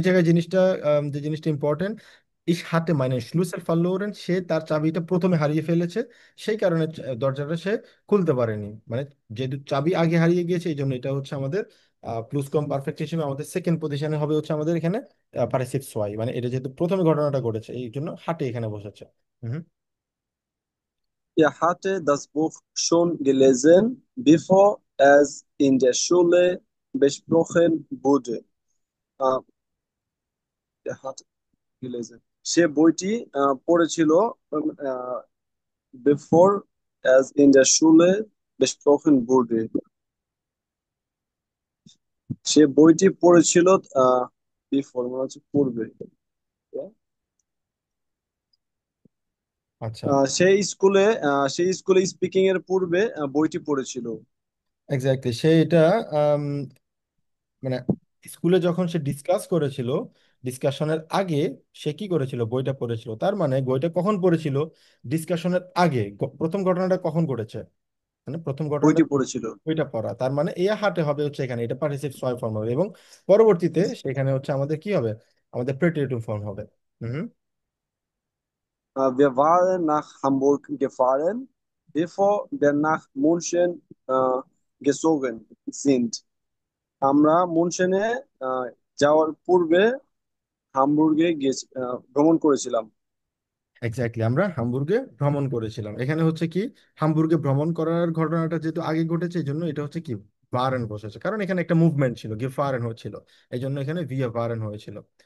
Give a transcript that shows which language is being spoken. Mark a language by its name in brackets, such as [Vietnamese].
[Bangla] এই জায়গায় জিনিসটা, যে জিনিসটা ইম্পর্টেন্ট, ইস হাতে মানে স্লুসের ফাল্লোরেন, সে তার চাবিটা প্রথমে হারিয়ে ফেলেছে, সেই কারণে দরজাটা সে খুলতে পারেনি। মানে যেহেতু চাবি আগে হারিয়ে গিয়েছে, এই জন্য এটা হচ্ছে আমাদের প্লুস কম পারফেক্ট হিসেবে আমাদের সেকেন্ড পজিশনে হবে হচ্ছে আমাদের এখানে পার্টিসিপ সোয়াই, মানে এটা যেহেতু প্রথমে ঘটনাটা ঘটেছে এই জন্য হাতে এখানে বসেছে। হুম। [German] er hatte das Buch schon gelesen, bevor es in der Schule besprochen wurde. Äh, er hat gelesen. [Bangla] সে বইটি পড়েছিল আহ, [German] before as in der Schule besprochen wurde. [Bangla] সে বইটি পড়েছিল before মানে হচ্ছে পূর্বে। আচ্ছা, সেই স্কুলে স্পিকিং এর পূর্বে বইটি পড়েছিল। এক্স্যাক্টলি সে এটা মানে স্কুলে যখন সে ডিসকাস করেছিল, ডিসকাশনের আগে সে কি করেছিল, বইটা পড়েছিল। তার মানে বইটা কখন পড়েছিল, ডিসকাশনের আগে। প্রথম ঘটনাটা কখন ঘটেছে, মানে প্রথম ঘটনাটা বইটি পড়েছিল। বইটা পড়া, তার মানে এ হাটে হবে হচ্ছে এখানে, এটা পার্টিসিপ ছয় ফর্ম হবে, এবং পরবর্তীতে সেখানে হচ্ছে আমাদের কি হবে, আমাদের প্রেটিটিভ ফর্ম হবে। হুম। [German] Wir waren nach Hamburg gefahren, bevor wir nach München gezogen sind. [Bangla] আমরা মুনশনে আহ, যাওয়ার পূর্বে হামবুর্গে ভ্রমণ করেছিলাম। এক্স্যাক্টলি, আমরা হামবুর্গে ভ্রমণ করেছিলাম। এখানে হচ্ছে কি, হামবুর্গে ভ্রমণ করার ঘটনাটা যেহেতু আগে ঘটেছে, এই জন্য এটা হচ্ছে কি ভারেন বসেছে, কারণ এখানে একটা মুভমেন্ট ছিল, গেফারেন হচ্ছিল, এই জন্য এখানে ভিয়া ভারেন হয়েছিল।